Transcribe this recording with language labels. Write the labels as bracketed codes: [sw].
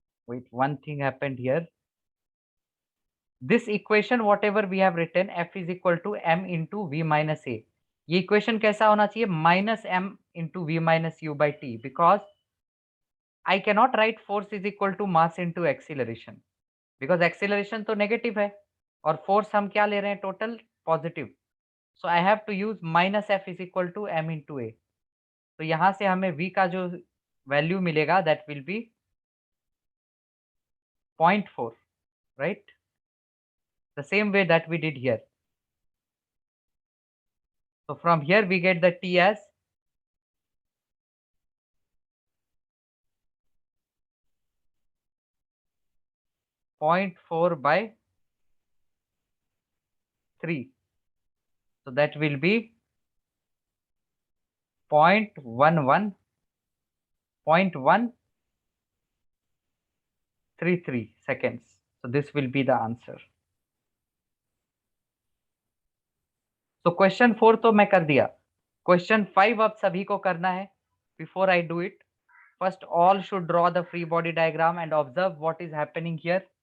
[en] wait, one thing happened here. This equation whatever we have written, f is equal to m into v minus a, [hi] ये equation कैसा होना चाहिए, [en] minus m into v minus u by t, because I cannot write force is equal to mass into acceleration, because acceleration [hi] तो negative है और force हम क्या ले रहे हैं, [en] Total positive. So I have to use minus F is equal to m into a. [hi] तो यहाँ से हमें v का जो वैल्यू मिलेगा [en] That will be 0.4, right? The same way that we did here. So from here we get the t as 0.4 by 3. So that will be 0.11, 0.133 seconds. So this will be the answer. [hi] तो question 4 तो मैं कर दिया. Question 5 अब सभी को करना है. [en] Before I do it, first all should draw the free body diagram and observe what is happening here.